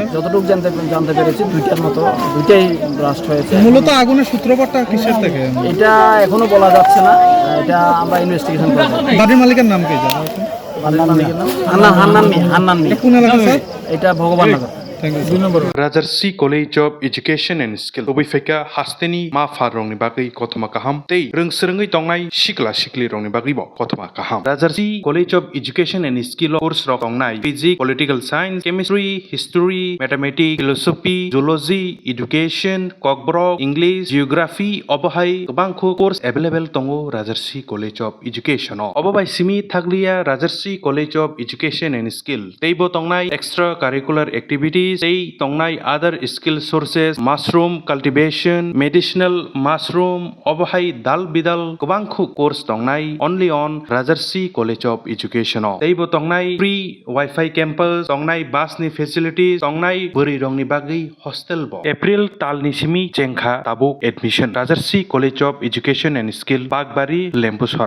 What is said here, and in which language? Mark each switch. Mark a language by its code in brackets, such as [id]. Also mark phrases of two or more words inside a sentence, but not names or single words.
[bn] যতটুকু জানতে পেরেছি দুইটার মতো, দুইটাই ব্লাস্ট হয়েছে। মূলত আগুনের সূত্রপাতটা কিসের থেকে? এটা এখনো বলা যাচ্ছে না, এটা আমরা ইনভেস্টিগেশন করব। বাড়ির মালিকের নাম কি জানা আছে? হান্নান মিয়া। কোন এলাকা স্যার? এটা ভগবাননগর। [en] thank you. [bn] 2 নম্বর। [trp] Rajarsi College of Education and Skill Tobi Feka Hasteni Ma Farong ni Bagai Kotoma Kaham Tei Rung Serengai Tongnai Shikla Shikli Rong ni Bagai Bo Kotoma Kaham Rajarsi College of Education and Skill course Rong Tongnai [en] Physics, Political Science, Chemistry, History, Mathematics, Philosophy, Zoology, Education, [trp] Kokborok, English, Geography Obohai Kobangko [en] course available [trp] Tongo Rajarsi College of Education Obobai Simi Thaglia Rajarsi College of Education and Skill Teibo Tongnai [en] extracurricular activities [trp] Tei tongnai [en] other skill sources, mushroom cultivation, medicinal mushroom, [trp] obohai dal bidal kubangku course tongnai [en] only on [trp] Rajarsi College of Education. Teibo tongnai [en] free Wi-Fi campus, [trp] tongnai bus ni facilities, tongnai buri rong ni bagi hostel bo. April tal ni simi chengkha tabuk admission. Rajarsi College of Education and Skill Bagbari Lempuswara.